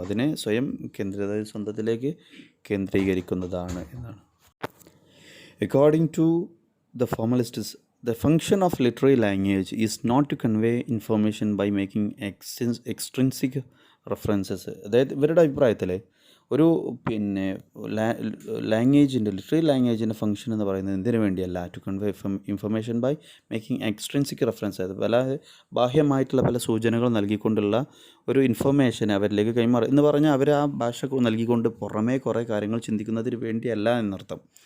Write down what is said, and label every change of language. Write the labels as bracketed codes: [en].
[ml] അതിനെ സ്വയം സ്വന്തത്തിലേക്ക് കേന്ദ്രീകരിക്കുന്നതാണ് എന്നാണ്. [en] According to the formalists, the function of literary language is not to convey information by making extrinsic references. [ml] അതായത് ഇവരുടെ അഭിപ്രായത്തിൽ ഒരു പിന്നെ ലാംഗ്വേജിൻ്റെ ലിറ്റററി ലാംഗ്വേജിൻ്റെ ഫംഗ്ഷൻ എന്ന് പറയുന്നത് എന്തിനു വേണ്ടിയല്ല, [en] to convey information by making extrinsic reference, [ml] അത് പല ബാഹ്യമായിട്ടുള്ള പല സൂചനകൾ നൽകിക്കൊണ്ടുള്ള ഒരു ഇൻഫർമേഷൻ അവരിലേക്ക് കൈമാറി എന്ന് പറഞ്ഞാൽ അവർ ആ ഭാഷ നൽകിക്കൊണ്ട് പുറമേ കുറേ കാര്യങ്ങൾ ചിന്തിക്കുന്നതിന് വേണ്ടിയല്ല എന്നർത്ഥം.